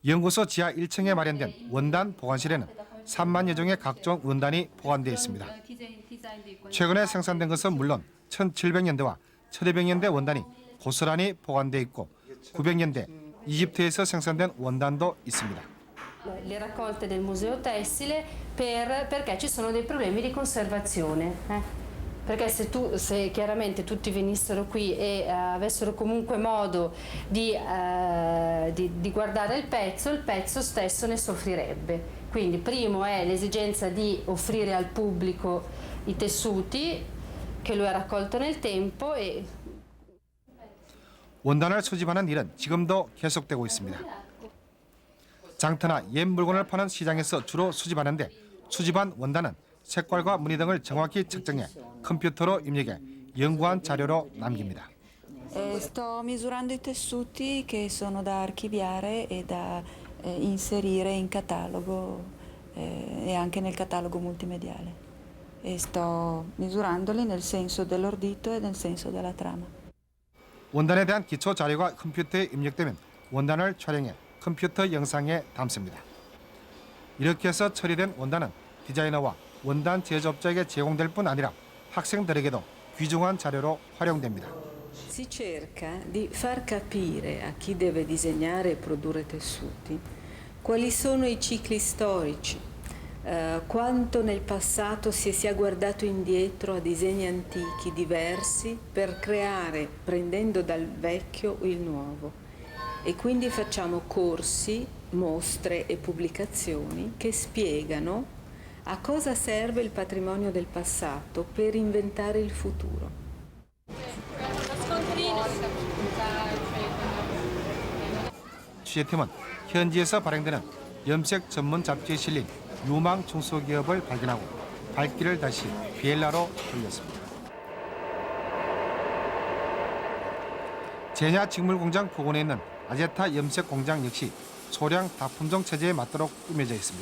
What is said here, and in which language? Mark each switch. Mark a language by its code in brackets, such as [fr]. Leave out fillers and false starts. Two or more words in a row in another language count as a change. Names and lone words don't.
[ko] 연구소 지하 1층에 마련된 원단 보관실에는 3만여 종의 각종 원단이 보관되어 있습니다. 최근에 생산된 것은 물론 1700년대와 1200년대 원단이 고스란히 보관되어 있고 900년대 이집트에서 생산된 원단도 있습니다. [it] Le raccolte del museo tessile perché ci sono dei problemi di conservazione. Perché se chiaramente tutti venissero qui e avessero comunque modo di guardare il pezzo stesso ne soffrirebbe. Quindi primo è l'esigenza di offrire al pubblico i tessuti che lui ha raccolto nel tempo e [ko] 원단을 수집하는 일은 지금도 계속되고 있습니다. 장터나 옛 물건을 파는 시장에서 주로 수집하는데 수집한 원단은 색깔과 무늬 등을 정확히 측정해 컴퓨터로 입력해 연구한 자료로 남깁니다. [it] Sto misurando i tessuti che sono da archiviare e da inserire in catalogo e anche nel catalogo multimediale. E sto misurandoli nel senso dell'ordito e nel senso della trama. [ko] 원단에 대한 기초 자료가 컴퓨터에 입력되면 원단을 촬영해 컴퓨터 영상에 담습니다. 이렇게 해서 처리된 원단은 디자이너와 원단 제조업자에게 제공될 뿐 아니라 학생들에게도 귀중한 자료로 활용됩니다. [it] Si cerca di far capire a chi deve disegnare e produrre tessuti quali sono i cicli storici, quanto nel passato si sia guardato indietro a disegni antichi diversi per creare, prendendo dal vecchio il nuovo. E quindi facciamo corsi, mostre e pubblicazioni che spiegano a cosa serve il patrimonio del passato per inventare il futuro. [ko] 취재팀은 현지에서 발행되는 염색 전문 잡지에 실린 유망 중소기업을 발견하고 발길을 다시 비엘라로 돌렸습니다. 제냐 직물공장 부근에 있는 아제타 염색 공장 역시 소량 다품종 체제에 맞도록 꾸며져 있습니다.